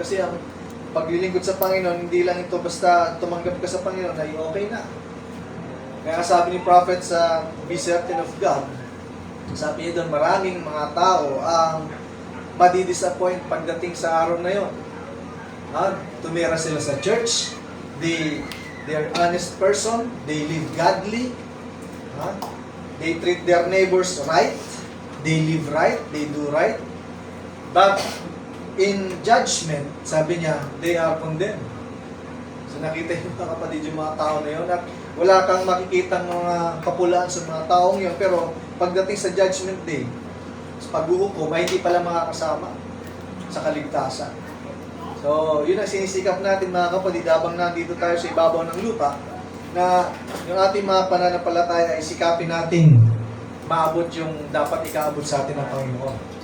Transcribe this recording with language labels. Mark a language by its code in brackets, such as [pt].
[tl] Kasi ang paglilingkod sa Panginoon, hindi lang ito basta tumanggap ka sa Panginoon ay okay na. Kaya sabi ni prophet sa Be Certain of God, sabi niya doon, maraming mga tao ang madidisappoint pagdating sa araw na yon. Tumira sila sa church, [en] they're honest person, they live godly, they treat their neighbors right, they live right, they do right, but in judgment, [tl] sabi niya, [en] they are condemned. [tl] So nakita yung mga kapatid yung mga tao na yun, at wala kang makikitang mga kapulaan sa mga taong yun, pero pagdating sa judgment day, sa paghuhukom, ay hindi pala makakasama sa kaligtasan. So, yun ang sinisikap natin mga kapatid, habang nandito tayo sa ibabaw ng lupa, na yung ating mga pananampalataya ay sikapin natin maabot yung dapat ikaabot sa atin ng Panginoon.